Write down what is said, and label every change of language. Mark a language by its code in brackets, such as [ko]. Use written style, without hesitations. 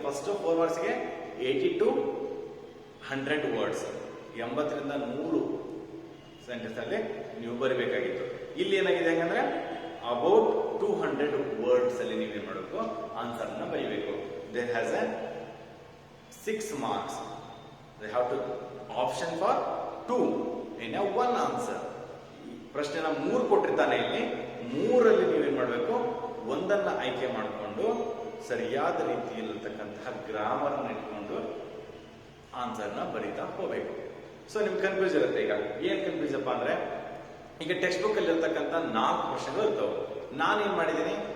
[kn] First 4 ಮಾರ್ಕ್ಸ್ಗೆ 80 to 100 words, 80ರಿಂದ 100 sentence ಅಲ್ಲಿ ನೀವು ಬರೀಬೇಕಾಗಿತ್ತು. ಇಲ್ಲಿ ಏನಾಗಿದೆ ಹಂಗಂದ್ರೆ ಅಬೌಟ್ 200 ವರ್ಡ್ಸ್ ಅಲ್ಲಿ ನೀವೇನ್ ಮಾಡಬೇಕು? ಆನ್ಸರ್ ನ ಬರೀಬೇಕು. [en] There has a 6 marks. They have to option for 2 in a 1 answer. [kn] ಪ್ರಶ್ನೆನ 3 ಕೊಟ್ಟಿರ್ತಾನೆ. ಇಲ್ಲಿ 3ರಲ್ಲಿ ನೀವೇನ್ ಮಾಡಬೇಕು? 1ಅನ್ನ ಆಯ್ಕೆ ಮಾಡಿಕೊಂಡು ಸರಿಯಾದ ರೀತಿಯಲ್ಲಿರ್ತಕ್ಕಂತಹ ಗ್ರಾಮರ್ ಇಟ್ಕೊಂಡು ಆನ್ಸರ್ನ ಬರೀತಾ ಹೋಗ್ಬೇಕು. ಸೊ ನಿಮ್ಗೆ ಕನ್ಫ್ಯೂಸ್ ಇರುತ್ತೆ. ಈಗ ಏನ್ ಕನ್ಫ್ಯೂಸ್ ಅಪ್ಪ ಅಂದ್ರೆ, ಈಗ ಟೆಕ್ಸ್ಟ್ ಬುಕ್ ಅಲ್ಲಿ ಇರ್ತಕ್ಕಂಥ 4 ಪ್ರಶ್ನೆಗಳು ಇರ್ತವೆ. ನಾನೇನ್ ಮಾಡಿದ್ದೀನಿ?